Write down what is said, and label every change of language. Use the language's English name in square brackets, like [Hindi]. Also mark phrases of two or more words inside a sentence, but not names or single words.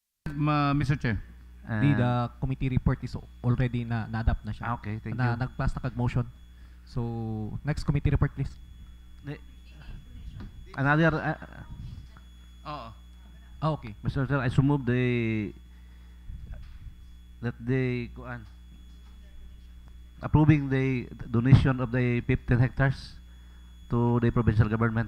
[English] Mr. Chair. The committee report is already [Filipino] na-adapt na siya. [English] Okay, thank na you. [Filipino] Nag-pass na kag-motion. [English] So, next committee report, please. Another, Oo. Okay. Mr. Chair, I so move that they approving the donation of the 15 hectares to the provincial government.